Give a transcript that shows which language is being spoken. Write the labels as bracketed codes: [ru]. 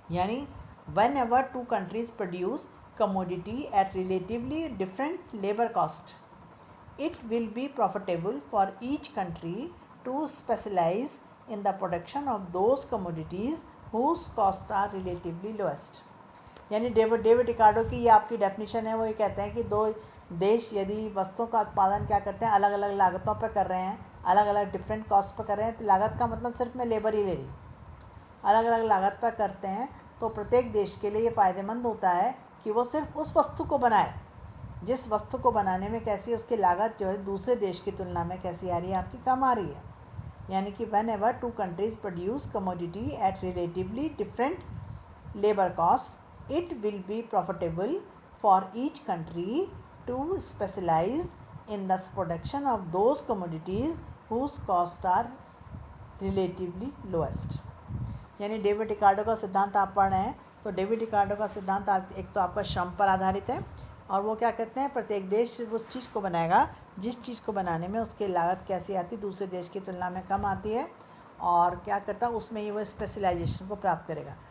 [en] यानी whenever two countries produce commodity at relatively different labor cost, it will be profitable for each country to specialize in the production of those commodities whose costs are relatively lowest। [hi] यानी David Ricardo की ये आपकी definition है, वो ये कहते हैं कि दो देश यदि वस्तुओं का उत्पादन क्या करते हैं अलग अलग लागतों पर कर रहे हैं, अलग अलग डिफरेंट कॉस्ट पर कर रहे हैं, तो लागत का मतलब सिर्फ मैं लेबर ही ले रही, अलग अलग लागत पर करते हैं, तो प्रत्येक देश के लिए ये फ़ायदेमंद होता है कि वो सिर्फ उस वस्तु को बनाए जिस वस्तु को बनाने में कैसी उसकी लागत जो है दूसरे देश की तुलना में कैसी आ रही है आपकी कम आ रही है। [en] यानी कि whenever two countries produce commodity at relatively different labor cost, it will be profitable for each country to specialize in the production of those commodities whose costs are relatively lowest। [hi] यानी डेविड रिकार्डो का सिद्धांत आप पढ़ रहे हैं, तो David Ricardo का सिद्धांत एक तो आपका श्रम पर आधारित है, और वो क्या करते हैं प्रत्येक देश उस चीज़ को बनाएगा जिस चीज़ को बनाने में उसकी लागत कैसी आती दूसरे देश की तुलना में कम आती है, और क्या करता है उसमें ही वो स्पेशलाइजेशन को प्राप्त करेगा।